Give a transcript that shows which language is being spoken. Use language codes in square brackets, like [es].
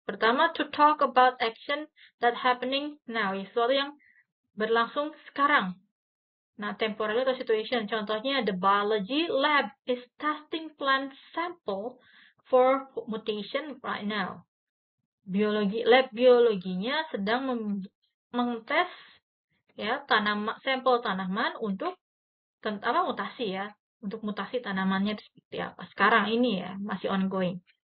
[id] Pertama, [en] to talk about action that happening now. [id] Sesuatu yang berlangsung sekarang. Nah, temporal atau situation. Contohnya, [en] the biology lab is testing plant sample for mutation right now. [id] Lab biologinya sedang mengtes ya sampel tanaman untuk mutasi ya. Untuk mutasi tanamannya itu seperti apa. Sekarang ini ya, masih ongoing.